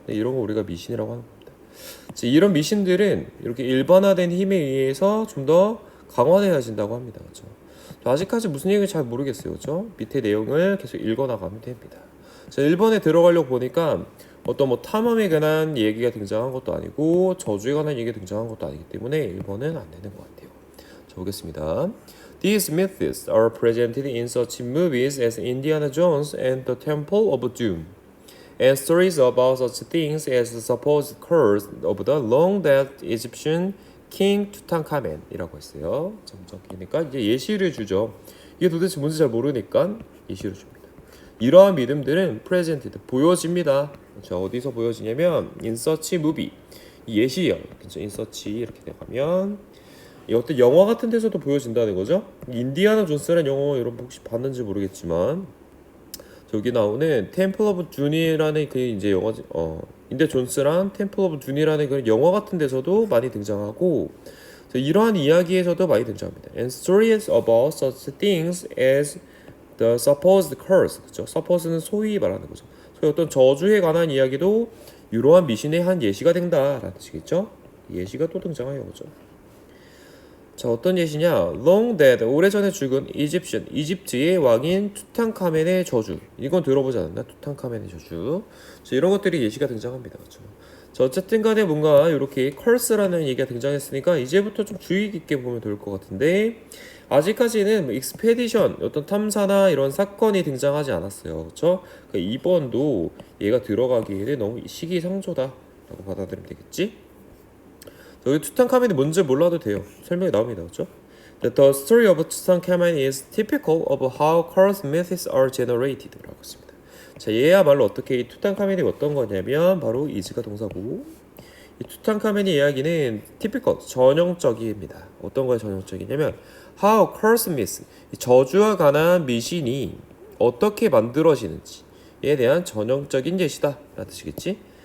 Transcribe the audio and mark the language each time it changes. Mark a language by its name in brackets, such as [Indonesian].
[Korean] 네, 이런 거 우리가 미신이라고 하는 겁니다. 이런 미신들은 이렇게 일반화된 힘에 의해서 좀 더 강화되어진다고 합니다. 그렇죠? 아직까지 무슨 얘기인지 잘 모르겠어요. 그렇죠? 밑에 내용을 계속 읽어나가면 됩니다. 자, 1번에 들어가려고 보니까 어떤 뭐 탐험에 관한 얘기가 등장한 것도 아니고 저주에 관한 얘기가 등장한 것도 아니기 때문에 1번은 안 되는 것 같아요. 자, 보겠습니다. [English] These myths are presented in such movies as Indiana Jones and the Temple of Doom, and stories about such things as the supposed curse of the long-dead Egyptian King Tutankhamun [Korean] 이라고 했어요. 그러니까 이제 예시를 주죠. 이게 도대체 뭔지 잘 모르니까 예시를 줍니다. 이러한 믿음들은 presented 보여집니다. 자, 어디서 보여지냐면 [English] in such movie [Korean] 이 예시예요. 그렇죠? [English] in such [Korean] 이렇게 들어가면 어떤 영화 같은 데서도 보여진다는 거죠. 인디아나 존스라는 영화 여러분 혹시 봤는지 모르겠지만 여기 나오는 템플 오브 둔이라는 그 이제 영화 인디아나 존스랑 템플 오브 둔이라는 그 영화 같은 데서도 많이 등장하고 이러한 이야기에서도 많이 등장합니다. [English] And stories about such things as the supposed curse. [Korean] 그렇죠? suppose는 소위 말하는 거죠. 어떤 저주에 관한 이야기도 이러한 미신의 한 예시가 된다라는 뜻이겠죠. 예시가 또 등장해요. 그렇죠? 자, 어떤 예시냐? Long dead, 오래전에 죽은 이집트의 왕인 투탕카멘의 저주. 이건 들어보지 않았나? 투탕카멘의 저주. 자, 이런 것들이 예시가 등장합니다. 그렇죠? 자, 어쨌든 간에 뭔가 이렇게 컬스라는 얘기가 등장했으니까 이제부터 좀 주의 깊게 보면 될 것 같은데 아직까지는 뭐 익스페디션, 어떤 탐사나 이런 사건이 등장하지 않았어요. 그렇죠? 그러니까 2번도 얘가 들어가기에는 너무 시기상조다라고 받아들이면 되겠지? 여기 투탕카멘이 뭔지 몰라도 돼요. 설명이 나옵니다. 그렇죠? [English] The story of Tutankhamun is typical of how curse myths are generated. [Korean] 라고 했습니다. 자, 얘야말로 어떻게 이 투탕카멘이 어떤 거냐면 바로 is가 동사고 이 투탕카멘의 이야기는 typical, 전형적입니다. 어떤 거에 전형적이냐면 [English] how curse myths, [Korean] 저주와 관한 미신이 어떻게 만들어지는지에 대한 전형적인 예시다 라는 뜻이겠지?